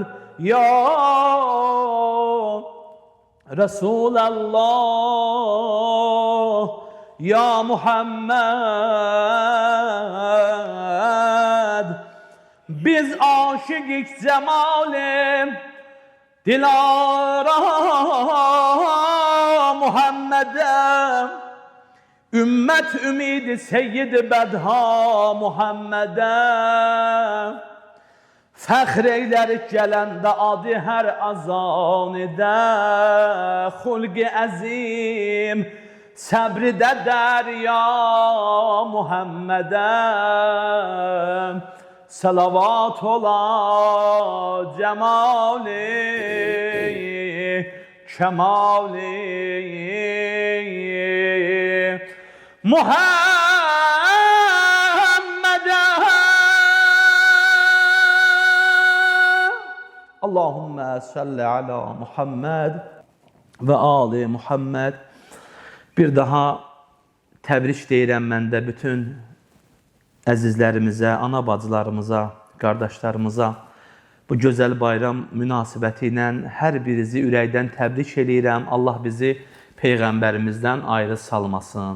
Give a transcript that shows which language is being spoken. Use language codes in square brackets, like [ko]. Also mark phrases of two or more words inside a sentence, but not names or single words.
[ar] يا رسول الله، يا محمد. [tr] Biz aşık cemalim dilara Muhammed'e, ümmet ümidi seyyid bedha Muhammed'e. [az] Fəxr eylər gələndə adı hər azanidə, xulq-i əzim səbridə dərya Muhammed'e. [tr] Salavat ola cemali kemali Muhammed'e. [ar] اللهم صل على محمد وآل محمد. [az] Bir daha təbrik deyirəm mən də bütün əzizlərimizə, ana bacılarımıza, qardaşlarımıza bu gözəl bayram münasibəti ilə hər birinizi ürəkdən təbrik eləyirəm. Allah bizi Peyğəmbərimizdən ayrı salmasın.